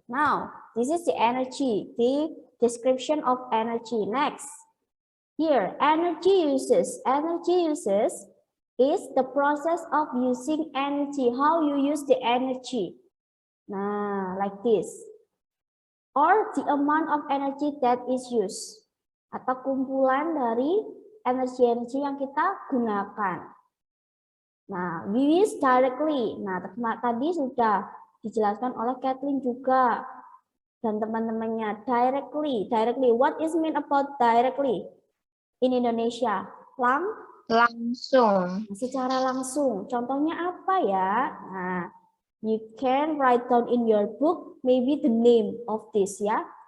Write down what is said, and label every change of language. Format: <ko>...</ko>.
<en>Now, this is the energy, the description of energy. Next. Here, energy uses. Energy uses is the process of using energy. How you use the energy. Nah, like this. Or the amount of energy that is used.</en> <id>Atau kumpulan dari energi-energi yang kita gunakan. Nah,</id> <en>we use directly.</en> <id>Nah, tadi sudah dijelaskan oleh Kathleen juga. Dan teman-temannya, directly.</id> <en>Directly, what is mean about directly? In Indonesia,</en> <id>langsung. Secara langsung. Contohnya apa ya?</id> <en>Nah, you can write down in your book maybe the name of this ya.</en>